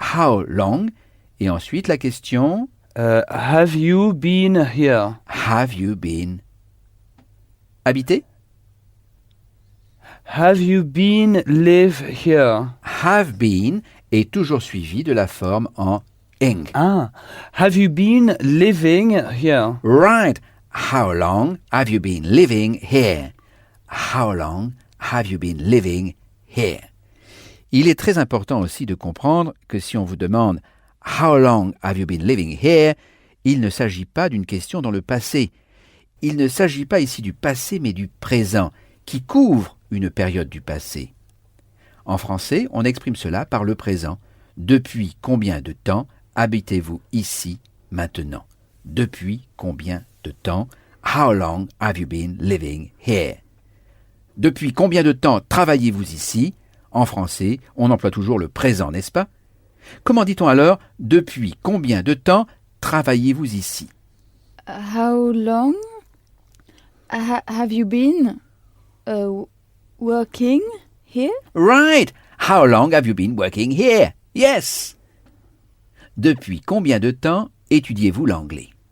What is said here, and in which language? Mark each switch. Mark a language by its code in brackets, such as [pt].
[en] How long [fr] ? Et ensuite la question [en] Have you been here? Have you been habité? Have you been live here? Have been [fr] est toujours suivi de la forme en ing. [en] Ah, have you been living here? Right. How long have you been living here? How long have you been living here? [fr] Il est très important aussi de comprendre que si on vous demande [en] How long have you been living here? [fr] Il ne s'agit pas d'une question dans le passé. Il ne s'agit pas ici du passé mais du présent, qui couvre une période du passé. En français, on exprime cela par le présent. Depuis combien de temps habitez-vous ici maintenant? Depuis combien de temps? [en] How long have you been living here? [fr] Depuis combien de temps travaillez-vous ici? En français, on emploie toujours le présent, n'est-ce pas? Comment dit-on alors « Depuis combien de temps travaillez-vous ici » [en] How long have you been working here? Right! How long have you been working here? Yes! [fr] Depuis combien de temps étudiez-vous l'anglais?